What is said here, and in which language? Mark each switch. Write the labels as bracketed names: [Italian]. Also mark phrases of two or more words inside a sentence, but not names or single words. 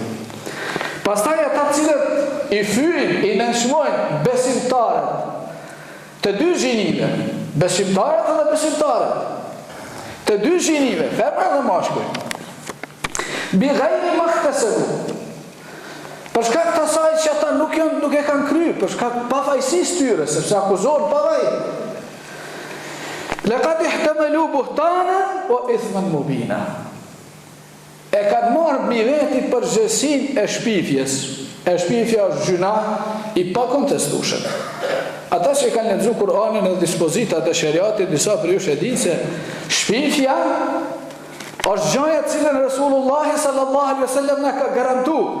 [Albanian] Pastaj ata të cilët i fyjnë, i nënçmojnë besimtarët të dy gjinive, besimtarët edhe besimtarët të dy gjinive, femra dhe mashkuj, [Arabic] بغير ما اكتسبوا, [Albanian] për shkak të asaj që ata nuk e kanë kryer, për shkak pafajësisë tyre, sepse akuzohen pa vaj. [Arabic] لقد احتملوا بهتانا وإثما مبينا. [Albanian] E kanë marrë mbi veti përgjegjësinë e shpifjes. E shpifja është gjuna i pakontestueshëm. Ata që kanë lexuar Kur'anin dhe dispozitat e shariatit, disa për ju e dinë se shpifja është gjëja e cilën Resulullah [Arabic] صلى الله عليه وسلم [Albanian] na ka garantuar.